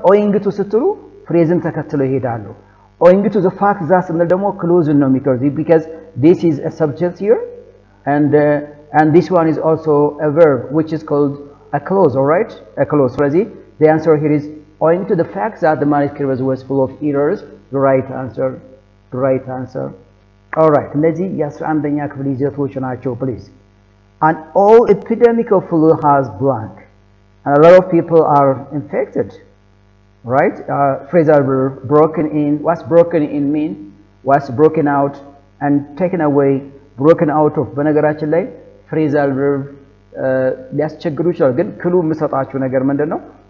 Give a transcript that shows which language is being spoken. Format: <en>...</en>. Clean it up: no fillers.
<en>owing to</en> <am>ስትሉ ፍሬዝን ተከትለው ይሄዳሉ።</am> <en>owing to the fact that</en> <am>ስንል ደግሞ</am> <en>clause</en> <am>ነው የሚከተለው</am> <en>because this is a subject here and this one is also a verb which is called a clause, all right? A clause.</en> <am>ስለዚህ</am> <en>the answer here is owing to the fact that the manuscript was full of errors. The right answer. All right.</en> <am>እነዚህ የ11ኛ ክፍል ይዘቶች ናቸው please.</am> <en>An old epidemic of flu has blank and a lot of people are infected, right? Phrasal verb broken in. What's broken in mean? What's broken out and taken away? Broken out of.</en> <am>በነገራችን ላይ phrasal verb ሊያስቸግሩ ይችላል። ግን ክሉ የምሰጣችሁ ነገር ምንድነው?</am>